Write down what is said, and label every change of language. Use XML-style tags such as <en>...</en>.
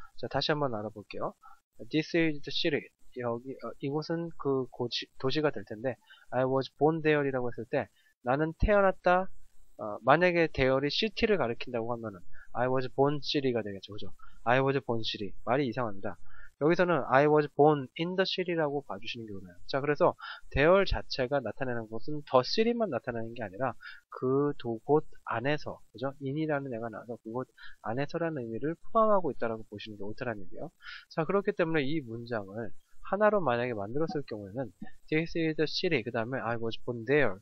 <ko>자, 다시 한번 알아볼게요.</ko> <en>This is the city.</en> <ko>여기, 이곳은 그 도시가 될 텐데,</ko> <en>I was born there</en> <ko>이라고 했을 때, 나는 태어났다, 만약에 there이 city를 가리킨다고 하면은,</ko> <en>I was born city</en> <ko>가 되겠죠. 그죠?</ko> <en>I was born city.</en> <ko>말이 이상합니다. 여기서는</ko> <en>I was born in the city라고</en> <ko>봐주시는 게 좋아요. 자, 그래서 there 자체가 나타내는 것은 the city만 나타내는 게 아니라 그 곳 안에서, 그죠? in이라는 애가 나와서 그곳 안에서라는 의미를 포함하고 있다라고 보시는 게 옳다는 얘기예요. 자, 그렇기 때문에 이 문장을 하나로 만약에 만들었을 경우에는</ko> <en>This is the city,</en> <ko>그 다음에</ko> <en>I was born there.</en>